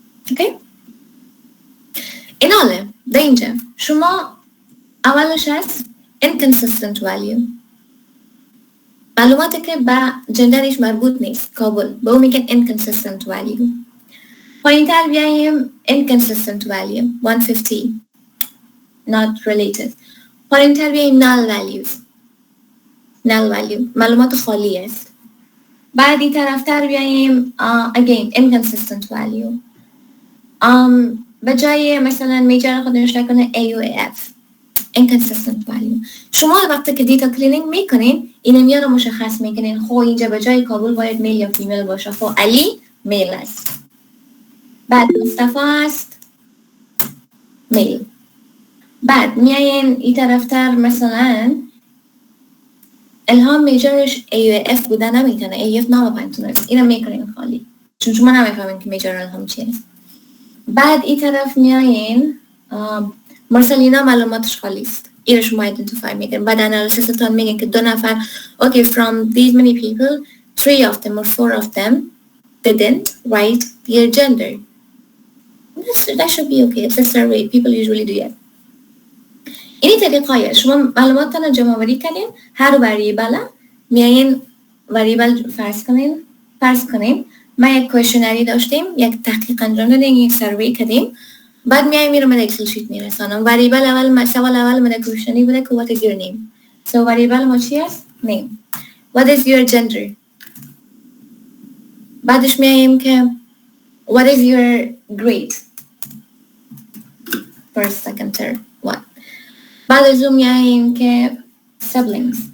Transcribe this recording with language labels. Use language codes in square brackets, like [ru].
[fa] اوکی؟ ایناله ده اینجا شما اولش هست inconsistent value. معلوماتی که با جندرش مربوط نیست کابل به اون میگن inconsistent value. پایین تر بیاییم inconsistent value 150 [en] not related. [fa] پایین تر بیاییم null value معلومات خالی است. بعدی طرف تر بیاییم again inconsistent value. به جای مثلا میجر خود نوشته کنه AUAF inconsistent value. شما وقتی که دیتا کلینینگ میکنین این امیا رو مشخص میکنین. خب اینجا به جای کابل باید میل یا فیمیل باشه. خب علی میل است. بعد مصطفی است میل. بعد میایین این طرفتر مثلا الهام میجرش AUF بوده نمیتونه. AUF نامپنتونه. اینو میکنین خالی چون شما نمیفهمین که میجر الهام چیه. بعد این طرف میایین مرسلینا معلوماتش خالی است. این شما ایدنتیفای میکنین. بعد انالیسیستان میگن که 2 نفر [en] okay from these many people 3 of them or 4 of them didn't write their gender. That should be okay. It's a survey. People usually do it. [fa] این طریقایه شما معلوماتتان جمع آوری کنین. هر وریبل میایین وریبل فرض کنین ما یک کوشنری داشتیم، یک تحقیق انجام دادیم، یک سروی کردیم. بعد میایم میرم به اکسل شیت میرسانم. وریبل سوال اول من کوشنری بوده که [en] what is your name. [fa] So وریبل ما چی است؟ name. [en] What is your gender. [fa] بعدش میایم که [en] what is your grade. First, second, third, what. [fa] بعد از اون میایم که siblings.